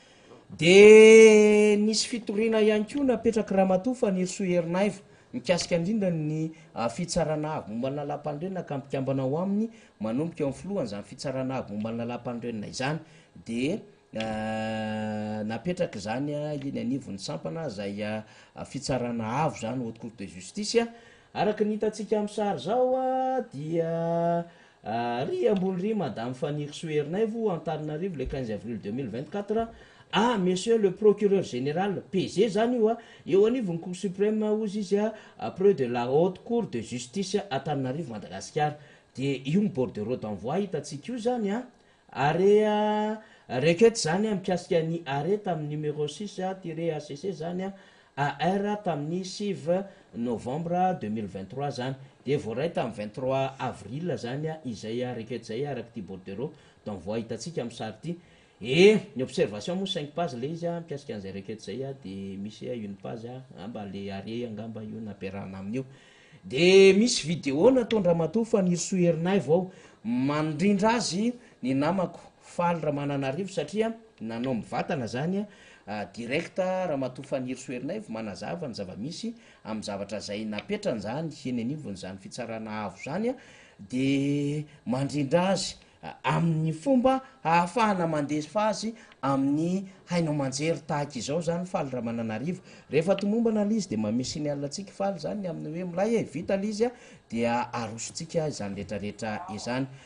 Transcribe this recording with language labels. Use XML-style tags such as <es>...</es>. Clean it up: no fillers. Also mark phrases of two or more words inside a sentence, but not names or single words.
<mg>De nisy fitoriana ihany koa napetraky Ramatoa Nirsoa Herinaivo mikasika indrindra ny fitsarana avy mombana lalam-pandrenona ka mpikambana ho aminy manomboka eo amin'ny filohany zany fitsarana avy mombana lalam-pandrenona izany de napetraky zany iny anivon'ny sampana zay fitsarana avo zany</mg> <fr>haute cour de justice</fr> <mg>araky ny hitatsika amin'ny sary zao dia ry ambony ry</mg> <fr>madame Nirsoa Herinaivo Antananarivo le 15 avril 2024 monsieur le procureur général PG</fr> <mg>zany io eo anivon'ny</mg> <fr>cour suprême</fr> <mg>ozy izy</mg> <fr>près de la haute cour de justice Antananarivo Madagascar</fr> <mg>de io ny</mg> <fr>bordereau d'envoi</fr> <mg>hitatsika io zany ary</mg> <fr>requête zany</fr> <mg>mikasika ny arrêt tamin'ny numéro 6-ACC zany AR tamin'ny 6 novembre 2023 zany de voaray tamin'ny 23 avril zany izay requête zay araky ty</mg> <fr>bordereau d'envoi</fr> <mg>hitatsika amin'ny sary ty ny observation moa 5 page le izy mikasika an'izay requête zay de misy</mg> <fr>une page</fr> <mg>amba le arrêt angamba io nampiarahana amin'io de misy vidéo nataon-Ramatoa Nirsoa Herinaivo ao mandrindra azy ny namako faly Ramananarivo satria nanao mivatana zany direct Ramatoa Nirsoa Herinaivo manazava ny zava-misy amin'ny zavatra zay napetrany zany eny anivony zany fitsarana avo zany de mandrindra azy amin'ny fomba ahafahana mandefa azy amin'ny hainao manjery tahaka izao zany faly Ramananarivo rehefa tomombana l izy de mamesiny alatsika faly zany amin'ny hoe milay vita l izy dia arosotsika izany rehetrarehetra izany</mg>